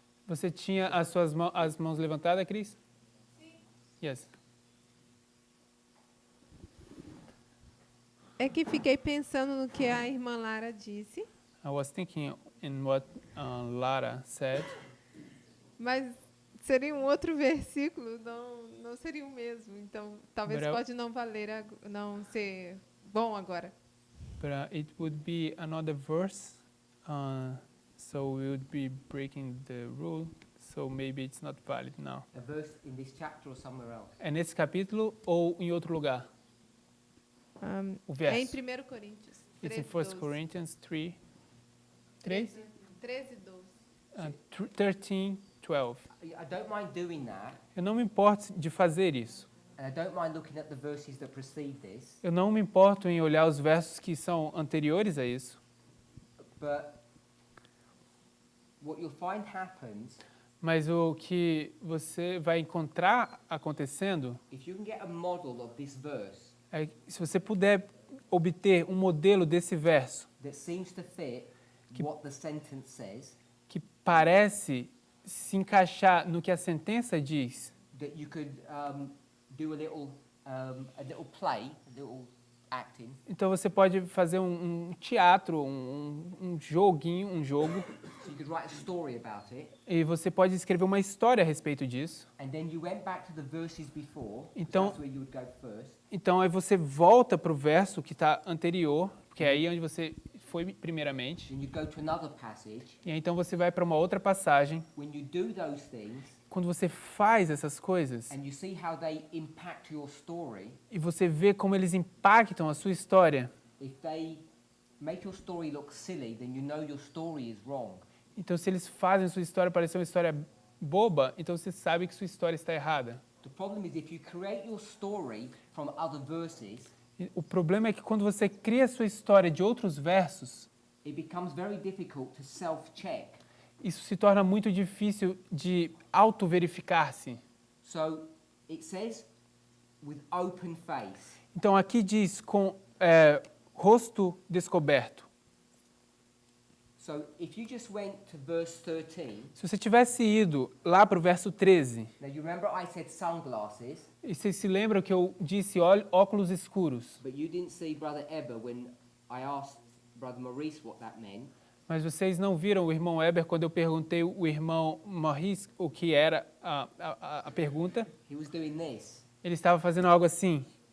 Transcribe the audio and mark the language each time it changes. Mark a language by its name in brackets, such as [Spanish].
[Portuguese] Você tinha as mãos levantadas, Cris? Sim. [English] Yes. [Portuguese] É que fiquei pensando no que a irmã Lara disse, [English] I was thinking in what Lara said, [Portuguese] mas seria um outro versículo, não seria o mesmo. Então, talvez [English] But I- [Portuguese] pode não valer, não ser bom agora. [English] but it would be another verse, so we would be breaking the rule, so maybe it's not valid now. A verse in this chapter or somewhere else? [Portuguese] É nesse capítulo ou em outro lugar? O verso. É em 1 Coríntios. [English] It's in 13, 1 12. Corinthians 3, 3? 13, 12. 13, 12. I don't mind doing that, [Portuguese] Eu não me importo de fazer isso. [English] and I don't mind looking at the verses that precede this, [Portuguese] Eu não me importo em olhar os versos que são anteriores a isso. [English] but what you'll find happens, [Portuguese] Mas o que você vai encontrar acontecendo [English] if you can get a model of this verse [Portuguese] é que se você puder obter um modelo desse verso [English] that seems to fit what the sentence says, [Portuguese] que parece se encaixar no que a sentença diz, [English] that you could do a little play, a little acting, [Portuguese] então você pode fazer um teatro, um joguinho, um jogo, [English] so you could write a story about it, [Portuguese] e você pode escrever uma história a respeito disso. [English] and then you went back to the verses before, 'cause [Portuguese] Então- [English] that's where you would go first, [Portuguese] Então aí você volta para o verso que está anterior, que é aí onde você foi primeiramente, [English] then you go to another passage. [Portuguese] e aí então você vai para uma outra passagem. [English] When you do those things, [Portuguese] Quando você faz essas coisas [English] and you see how they impact your story, [Portuguese] e você vê como eles impactam a sua história, [English] if they make your story look silly, then you know your story is wrong. [Portuguese] então se eles fazem a sua história parecer uma história boba, então você sabe que sua história está errada. [English] The problem is if you create your story from other verses, [Portuguese] E o problema é que quando você cria a sua história de outros versos, [English] it becomes very difficult to self-check. [Portuguese] isso se torna muito difícil de auto-verificar-se. [English] So it says with open face. [Portuguese] Então aqui diz com rosto descoberto. [English] So if you just went to verse 13, [Portuguese] Se você tivesse ido lá para o verso 13, [English] now you remember I said sunglasses, [Portuguese] e vocês se lembram que eu disse óculos escuros, [English] but you didn't see Brother Eber when I asked Brother Maurice what that meant. [Portuguese] mas vocês não viram o irmão Eber quando eu perguntei o irmão Maurice o que era a pergunta? [English] He was doing this, [Portuguese] Ele estava fazendo algo assim.